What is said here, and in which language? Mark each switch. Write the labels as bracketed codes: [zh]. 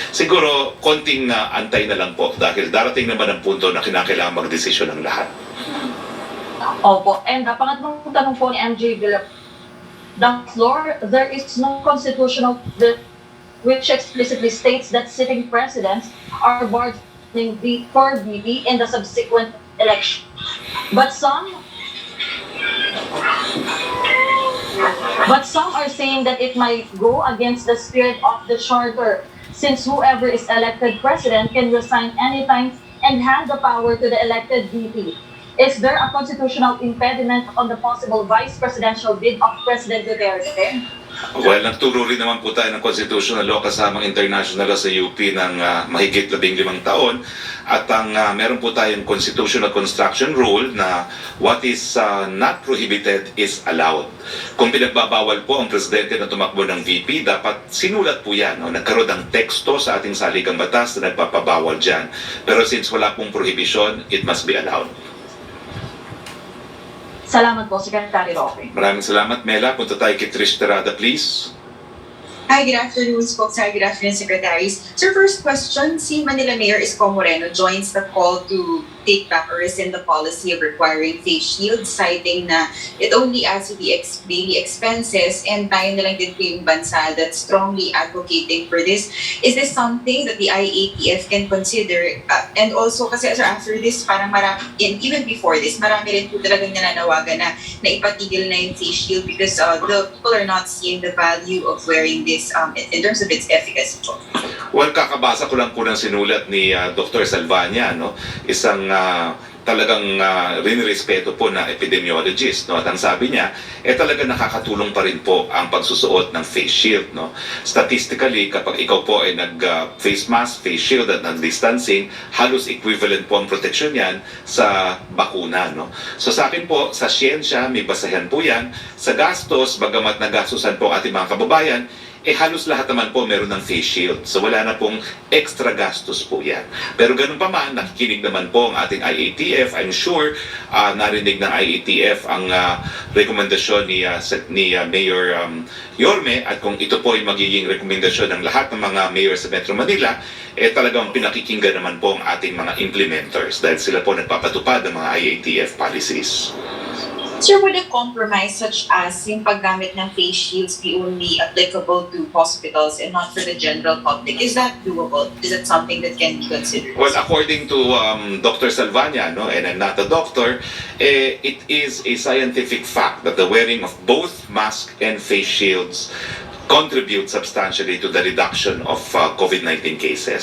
[tl] Siguro, konting antay na lang po dahil darating naman ang punto na kinakailangan mag-desisyon ng lahat. [en] Opo, and [tl] pangatlong tanong po ni [en] MJ Villaflor, there is no constitutional which explicitly states that sitting presidents are barred for VP in the subsequent election. But some are saying that it might go against the spirit of the charter, since whoever is elected president can resign anytime and hand the power to the elected VP. Is there a constitutional impediment on the possible vice presidential bid of President Duterte? [tl] Well, nagturo rin naman po tayo ng constitutional law kasamang international law sa UP ng mahigit 15 taon. At meron po tayong [en] constitutional construction rule na what is not prohibited is allowed. [tl] Kung pinagbabawal po ang presidente na tumakbo ng VP, dapat sinulat po yan. No? Nagkaroon ng teksto sa ating saligang batas na nagpapabawal dyan. [en] Pero since [tl] wala pong [en] prohibition, it must be allowed. [tl] Salamat po, Secretary Roque. Maraming salamat, Mela. Punta tayo kay Trish Terada, please. [en] Hi, good afternoon, Spokesman. Good afternoon, Secretaries. Sir, first question, si Manila Mayor Isko Moreno joins the call to take back or rescind the policy of requiring face shields, citing na it only adds to the daily expenses, and [tl] tayo na lang din po yung bansa [en] that's strongly advocating for this. Is this something that the IATF can consider? And also, kasi sir, after this, parang marami, and even before this, [tl] marami rin po talagang nananawagan na ipatigil na yung face shield [en] because the people are not seeing the value of wearing this in terms of its efficacy. [tl] Well, kakabasa ko lang po ng sinulat ni Dr. Salvania, no? Isang talagang rinrespeto po na epidemiologist, no? At ang sabi niya, talaga nakakatulong pa rin po ang pagsusuot ng face shield, no? Statistically, kapag ikaw po ay nag-face mask, face shield at nag-distancing, halos equivalent po ang protection yan sa bakuna, no? So sa akin po, sa siyensya, may basahan po yan. Sa gastos, bagamat nagastusan po ating mga kababayan, halos lahat naman po meron ng face shield. So wala na pong extra gastos po yan. Pero ganun pa man, nakikinig naman po ang ating IATF. [en] I'm sure [tl] narinig ng IATF ang rekomendasyon ni Mayor Yorme, at kung ito po ay magiging rekomendasyon ng lahat ng mga mayor sa Metro Manila, talagang pinakikinggan naman po ang ating mga implementers dahil sila po nagpapatupad ng mga IATF policies. [en] Sir, would a compromise such as [tl] yung paggamit ng face shields [en] be only applicable to hospitals and not for the general public? Is that doable? Is that something that can be considered? Well, according to Dr. Salvania, no, and I'm not a doctor, it is a scientific fact that the wearing of both mask and face shields contribute substantially to the reduction of COVID-19 cases.